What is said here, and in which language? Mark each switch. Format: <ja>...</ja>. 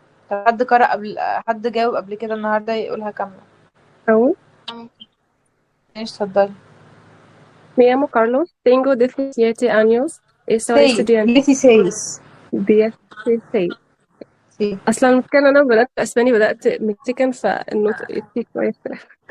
<ar>طب حد قرأ قبل، حد جاوب قبل كده النهاردة يقولها كاملة. أقول ماشي اتفضلي.</ar> <es>Me llamo Carlos, tengo 17 años y soy estudiante.</es> <ar>16. 16. أصلا المشكلة أنا بدأت أسباني، بدأت مكسيكان، فالنطق فيه شوية اختلاف.</ar>